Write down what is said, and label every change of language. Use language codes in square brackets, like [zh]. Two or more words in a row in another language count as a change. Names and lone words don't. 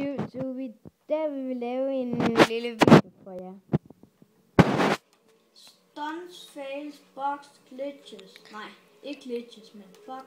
[da] Så der vil vi lave en lille video for jer. [en] Stunts, fails, box, glitches. [da] Nej, ikke glitches, men box.